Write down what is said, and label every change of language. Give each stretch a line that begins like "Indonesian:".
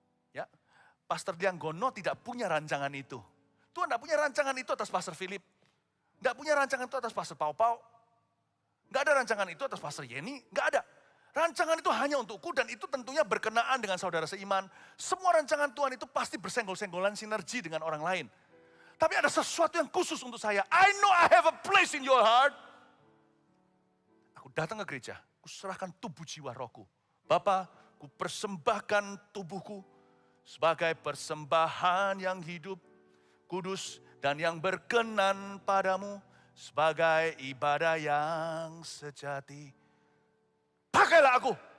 Indonesian: Ya, Pastor Dianggono tidak punya rancangan itu. Tuhan tidak punya rancangan itu atas Pastor Philip. Tidak punya rancangan itu atas Pastor Pau. Nggak ada rancangan itu atas Pastor Yeni, nggak ada. Rancangan itu hanya untukku dan itu tentunya berkenaan dengan saudara seiman. Semua rancangan Tuhan itu pasti bersenggol-senggolan sinergi dengan orang lain. Tapi ada sesuatu yang khusus untuk saya.
English: I know I have a place in your heart.
Indonesian: Aku datang ke gereja, aku serahkan tubuh jiwa rohku. Bapa, ku persembahkan tubuhku sebagai persembahan yang hidup, kudus dan yang berkenan padamu sebagai ibadah yang sejati. Pakailah aku.